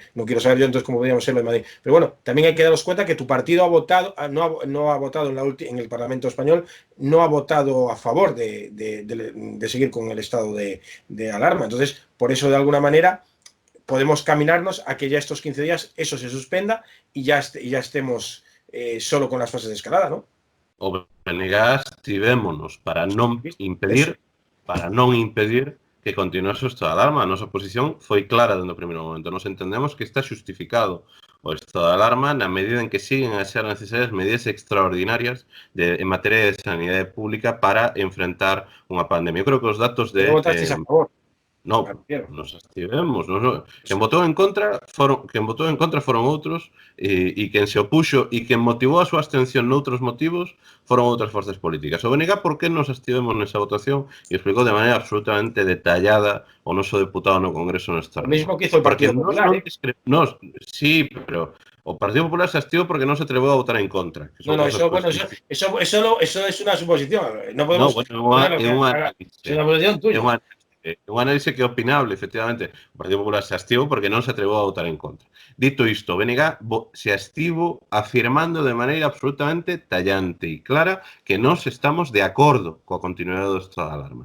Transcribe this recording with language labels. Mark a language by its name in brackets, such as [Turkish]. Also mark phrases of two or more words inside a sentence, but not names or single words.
[Spanish] No quiero saber yo entonces cómo podríamos serlo en Madrid. Pero bueno, también hay que daros cuenta que tu partido ha votado, no ha votado en el Parlamento español, no ha votado a favor de seguir con el estado de alarma. Entonces, por eso, de alguna manera, podemos caminarnos a que ya estos 15 días eso se suspenda y ya estemos solo con las fases de escalada, ¿no? [Galician] Obrigadas estivémonos para non impedir que continuase o estado de alarma. A nosa posición foi clara dende o primeiro momento. Nos entendemos que está xustificado o estado de alarma na medida en que siguen a ser necesarias medidas extraordinarias en materia de sanidade pública para enfrentar unha pandemia. Eu creo que os datos de... [Spanish] ¿Cómo votasteis a favor? No, nos abstivemos. [Galician] Quen votou en contra foron outros e quen se opuxo e quen motivou a súa abstención noutros motivos foron outras forzas políticas. O BNG por que nos abstivemos nesa votación e explicou de maneira absolutamente detallada o noso deputado no Congreso no Estado. [Spanish] Lo mismo que hizo el Partido Popular. Sí, pero [Galician] o Partido Popular se abstivou porque non se atreveu a votar en contra. [Spanish] No, eso es una suposición. No podemos... [Galician] É unha [Spanish] posición tuya. [Galician] Un análisis que é opinable, efectivamente. O Partido Popular se abstivo porque non se atrevou a votar en contra. Dito isto, o BNG se abstivo afirmando de maneira absolutamente tallante e clara que nós estamos de acordo coa continuidade do estado de alarma.